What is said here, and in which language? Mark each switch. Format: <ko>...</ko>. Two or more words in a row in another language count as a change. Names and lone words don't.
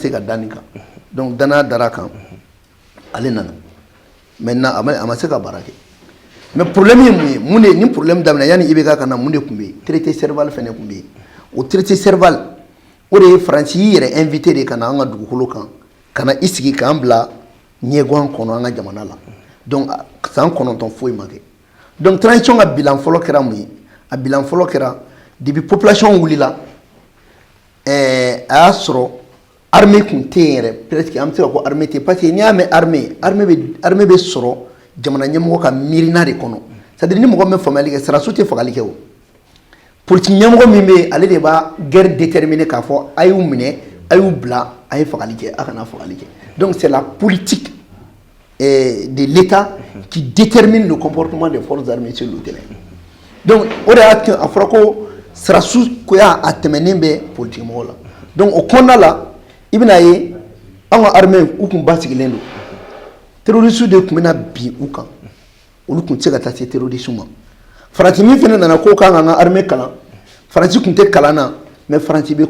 <bm>se ka da nin kan donc danaya dara kan ale nana maintenant a ma se ka baara kɛ</bm> <fr>mais problème</fr> <bm>ye mun ye mun de ni problème daminɛ yanni IBK ka na mun de tun bɛ yen traité Serval fɛnɛ tun bɛ yen o traité Serval o de ye Faransi y'i yɛrɛ invité de ka na an ka dugukolo kan ka na i sigi k'an bila ɲɛguwan kɔnɔ an ka jamana la donc san 9 foyi ma kɛ donc transition ka bilan fɔlɔ kɛra mun ye a bilan fɔlɔ kɛra</bm> <fr>depuis population</fr> <bm>wulila a y'a sɔrɔ armée tun tɛ yen yɛrɛ presque an bɛ se ka fɔ armée tɛ</bm> <fr>parce que</fr> <bm>n'i y'a mɛn armée bɛ sɔrɔ jamana ɲɛmɔgɔ ka miirina de kɔnɔ</bm> <fr>c'est à dire</fr> <bm>ni mɔgɔ min faamuyali kɛ sɔrɔdasiw tɛ fagali kɛ o politique ɲɛmɔgɔ min bɛ yen ale de b'a</bm> <fr>guerre déterminer</fr> <bm>k'a fɔ a y'u minɛ a y'u bila a ye fagali kɛ a kana fagali kɛ</bm> <fr>donc c'est la politique de l'État qui détermine le comportement des forces armées sur le terrain</fr> <bm>donc o de y'a kɛ a fɔra ko sɔrɔdasiw ko y'a tɛmɛnen bɛ politique mɔgɔ la donc o kɔnɔna la i bɛna ye an ka armée u tun basigilen don terroristes de tun bɛna bin u kan olu tun tɛ se ka taa se terroristes ma Faransi min fana nana ko k'an ka armée kalan Faransi tun tɛ kalan na mais Faransi bɛ</bm>